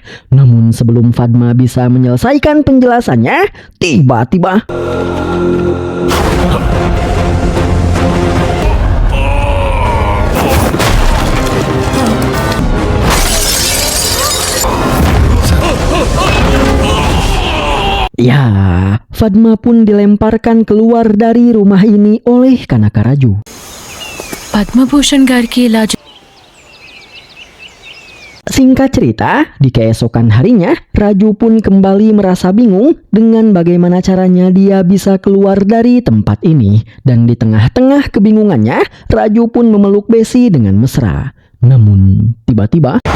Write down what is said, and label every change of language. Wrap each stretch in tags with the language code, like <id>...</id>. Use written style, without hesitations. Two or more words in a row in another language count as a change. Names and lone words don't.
<id>Namun sebelum Fatma bisa menyelesaikan penjelasannya, tiba-tiba ya, Fatma pun dilemparkan keluar dari rumah ini oleh Kanaka Raju.</id> <te>పద్మభూషణ్ గారికి ఇలా</te> <id>Singkat cerita, di keesokan harinya, Raju pun kembali merasa bingung dengan bagaimana caranya dia bisa keluar dari tempat ini. Dan di tengah-tengah kebingungannya, Raju pun memeluk Besi dengan mesra.</id>